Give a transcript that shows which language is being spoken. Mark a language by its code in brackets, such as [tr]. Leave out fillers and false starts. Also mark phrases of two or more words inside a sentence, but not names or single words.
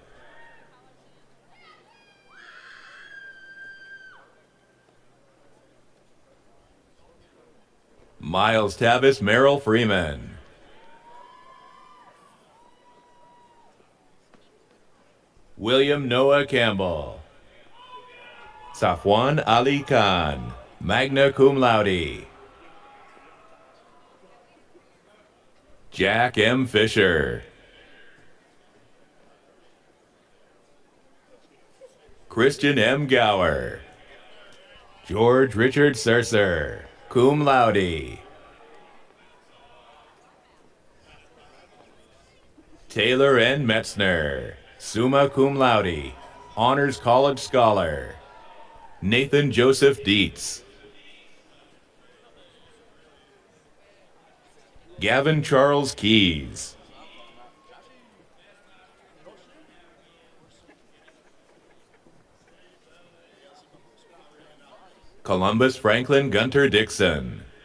[en] Miles Tavis Merrill Freeman. William Noah Campbell. Safwan Ali Khan, [la] magna cum laude. [en] Jack M. Fisher. Christian M. Gower. George Richard Surser, [la] cum laude. [en] Taylor N. Metzner, [la] summa cum laude, [en] Honors College Scholar. Nathan Joseph Dietz. Gavin Charles Keys. Columbus Franklin Gunter Dixon.